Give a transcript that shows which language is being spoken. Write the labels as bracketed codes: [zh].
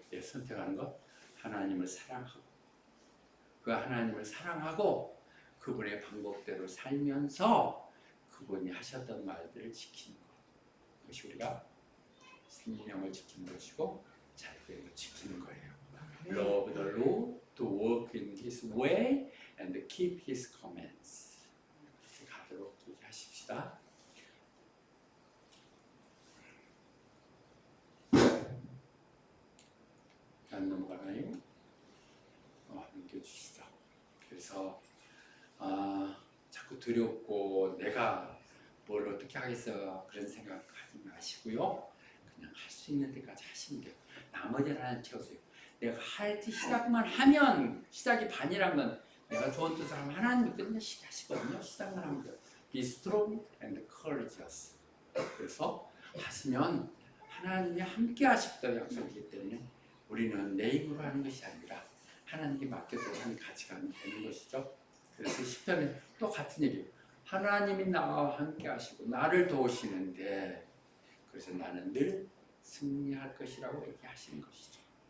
[ko] 예, 선택하는 거 하나님을 사랑하고 그 하나님을 사랑하고 그분의 방법대로 살면서 그분이 하셨던 말들을 지키는 것. 그것이 우리가 생명을 지키는 것이고 자유를 지키는 거예요. [en] Love the Lord, to walk in His way, and keep His commands. [ko] 가도록 얘기하십시다. 안 넘어가나요? 넘겨주시죠. 그래서 자꾸 두렵고 내가 뭘 어떻게 하겠어 그런 생각하지 마시고요. 그냥 할 수 있는 데까지 하시면 돼요. 나머지는 하나님 채우세요. 내가 할 때 시작만 하면 시작이 반이라면 내가 좋은 뜻을 하면 하나님이 끝내시게 하시거든요. 시작만 하면 돼요. [en] Be strong and courageous. [ko] 그래서 하시면 하나님이 함께 하시겠다고 약속이기 때문에 우리는 내 힘으로 하는 것이 아니라 하나님께 맡겨두고 하는 가치가 되는 것이죠. 그래서 시편에 또 같은 얘기예요. 하나님이 나와 함께 하시고 나를 도우시는데 그래서 나는 늘 승리할 것이라고 얘기하시는 것이죠.